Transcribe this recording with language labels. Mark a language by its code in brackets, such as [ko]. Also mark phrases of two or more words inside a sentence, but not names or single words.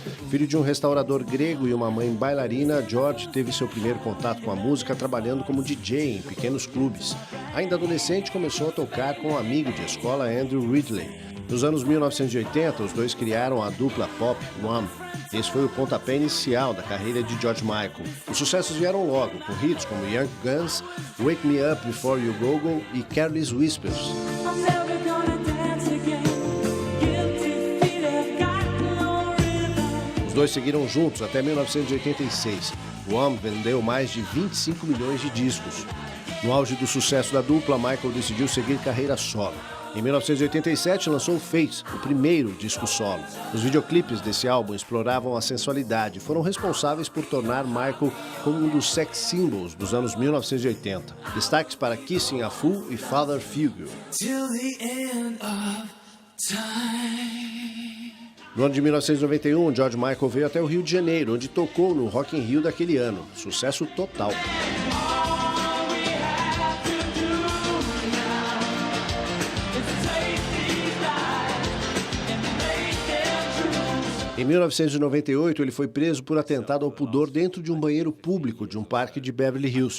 [pt] Filho de um restaurador grego e uma mãe bailarina, George teve seu primeiro contato com a música trabalhando como DJ em pequenos clubes. Ainda adolescente, começou a tocar com um amigo de escola, Andrew Ridley. Nos anos 1980, os dois criaram a dupla pop Wham! Esse foi o pontapé inicial da carreira de George Michael. Os sucessos vieram logo, com hits como Young Guns, Wake Me Up Before You Go Go e Careless Whispers. Os dois seguiram juntos até 1986. O Wham! Vendeu mais de 25 milhões de discos. No auge do sucesso da dupla, Michael decidiu seguir carreira solo. Em 1987, lançou Face, o primeiro disco solo. Os videoclipes desse álbum exploravam a sensualidade e foram responsáveis por tornar Michael como um dos [en] sex symbols [pt] dos anos 1980. Destaques para Kissing a Fool e Father Figure. No ano de 1991, George Michael veio até o Rio de Janeiro, onde tocou no Rock in Rio daquele ano. Sucesso total. Em 1998, ele foi preso por atentado ao pudor dentro de um banheiro público de um parque de Beverly Hills.